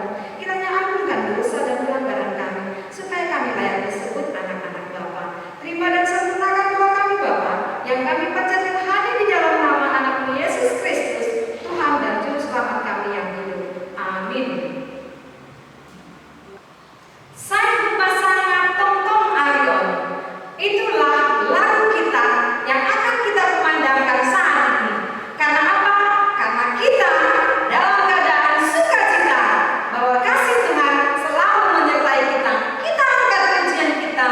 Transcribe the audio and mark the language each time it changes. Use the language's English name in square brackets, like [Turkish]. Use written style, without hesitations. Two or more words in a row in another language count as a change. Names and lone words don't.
[Indonesian] Kiranya ampunkan dosa dan pelanggaran kami, supaya kami layak disebut anak-anak Bapa. Terima dan sempurnakan doa kami Bapa, yang kami panjatkan hanya di dalam nama anak-Mu Yesus Kristus, Tuhan dan Juru Selamat kami yang hidup. Amin. Saya berpasangan tong-tong Arion. Itulah lagu kita yang akan kita kumandangkan saat ini. Karena apa? Karena kita dalam keadaan sukacita bahwa kasih Tuhan selalu menyertai kita. Kita angkat pujian kita.